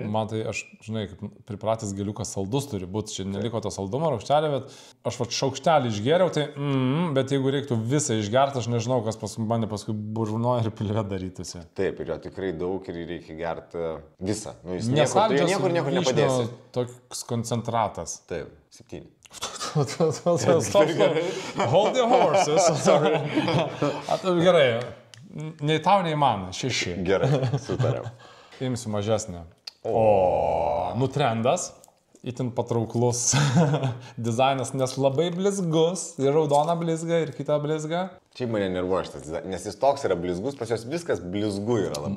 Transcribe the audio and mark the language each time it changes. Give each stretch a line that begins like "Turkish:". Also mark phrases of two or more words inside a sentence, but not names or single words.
Lithuanian: Man tai, aš, žinai, kaip pripratęs geliukas saldus turi būti, čia neliko to saldumo raukštelė, bet aš šaukštelį išgeriau, tai, bet jeigu reiktų visą išgerti, aš nežinau, kas mane paskui burnoja ir pilve darytųsi. Taip, ir jo tikrai daug ir reikia gerti visą. Nu, jis Nesaldžios niekur nepadėsi. Toks koncentratas. Taip, 7.
English: Hold the horses. Sorry.
Lithuanian: Gerai, nei tau, nei man, 6. Gerai, sutarėm. Imsiu mažesnę. Trendas, itin patrauklus dizainas, nes labai blizgus, ir raudona blizga, ir kita blizga. Šiaip mane nervuoja šitas dizainas, nes jis toks yra blizgus, pas jos viskas blizgu yra labai.